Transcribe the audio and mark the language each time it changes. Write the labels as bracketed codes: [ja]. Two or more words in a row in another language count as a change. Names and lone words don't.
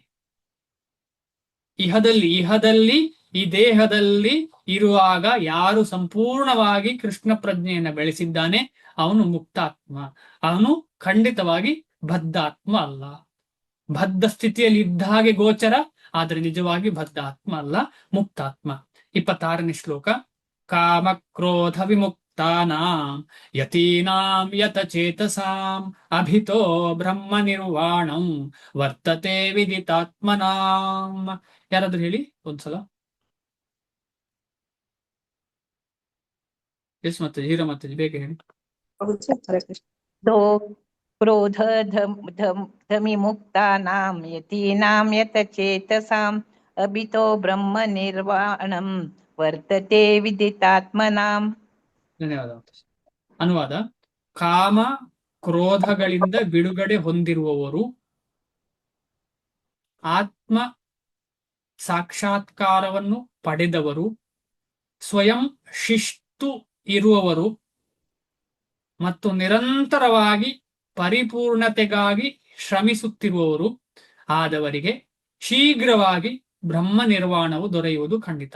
[kn] ಇಹದಲ್ಲಿ ಈ ದೇಹದಲ್ಲಿ ಇರುವಾಗ ಯಾರು ಸಂಪೂರ್ಣವಾಗಿ ಕೃಷ್ಣ ಪ್ರಜ್ಞೆಯನ್ನು ಬೆಳೆಸಿದ್ದಾನೆ ಅವನು ಮುಕ್ತಾತ್ಮ. ಅವನು ಖಂಡಿತವಾಗಿ ಬದ್ಧಾತ್ಮ ಅಲ್ಲ. ಬದ್ಧ ಸ್ಥಿತಿಯಲ್ಲಿ ಇದ್ದ ಹಾಗೆ ಗೋಚರ, ಆದರೆ ನಿಜವಾಗಿ ಬದ್ಧಾತ್ಮ ಅಲ್ಲ, ಮುಕ್ತಾತ್ಮ. [sa] 26ನೇ ಶ್ಲೋಕ. ಕಾಮ ಕ್ರೋಧ ವಿಮುಕ್ತಾನಾಂ ಯತೀನಾಂ ಯತಚೇತಸಾಂ ಅಭಿತೋ ಬ್ರಹ್ಮ ನಿರ್ವಾಣಂ ವರ್ತತೆ ವಿದಿತಾತ್ಮನಾಂ. [kn] ಯಾರಾದ್ರೂ ಹೇಳಿ ಒಂದ್ಸಲ. ಎಸ್ ಮತ್ತೆ ಹೀರೋ ಮತ್ತೆ ಬೇಗ ಹೇಳಿ. [sa] दो क्रोध धमिमुक्तानां यतीनां यतचेतसाम् अभितो ब्रह्म निर्वाणं वರ್ತತೆ ವಿದಿತಾತ್ಮನಾಂ. [kn] ಧನ್ಯವಾದ. ಅನುವಾದ: ಕಾಮ ಕ್ರೋಧಗಳಿಂದ ಬಿಡುಗಡೆ ಹೊಂದಿರುವವರು, ಆತ್ಮ ಸಾಕ್ಷಾತ್ಕಾರವನ್ನು ಪಡೆದವರು, ಸ್ವಯಂ ಶಿಸ್ತು ಇರುವವರು ಮತ್ತು ನಿರಂತರವಾಗಿ ಪರಿಪೂರ್ಣತೆಗಾಗಿ ಶ್ರಮಿಸುತ್ತಿರುವವರು ಆದವರಿಗೆ ಶೀಘ್ರವಾಗಿ ಬ್ರಹ್ಮ ನಿರ್ವಾಣವು ದೊರೆಯುವುದು ಖಂಡಿತ.